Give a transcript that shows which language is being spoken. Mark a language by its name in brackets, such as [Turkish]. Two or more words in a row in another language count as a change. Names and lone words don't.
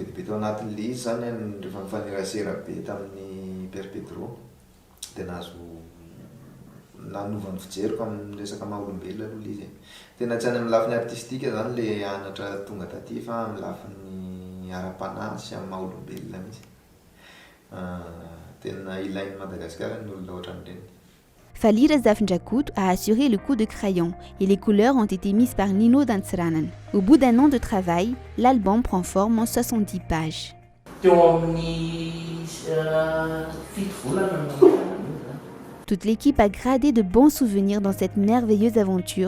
[Malagasy] dia be tao anatin'ilay izy zany rehefa mifanerasera be tamin'ny Père Pedro dia nanovany fijeriko amin'ny resaka maha-olombelona aloha ilay izy. Tena tsy any amin'ny lafiny artistika zany ilay anatra tonga taty fa amin'ny lafiny ara-panahy sy amin'ny maha-olombelona mihitsy. Tena ilain'i Madagasikara ny olona ohatran'ireny. [French] Fally Razafindrakoto a assuré le coup de crayon et les couleurs ont été mises par Nino Dantsranan. Au bout d'un an de travail, l'album prend forme en 70 pages. Toute l'équipe a gradé de bons souvenirs dans cette merveilleuse aventure.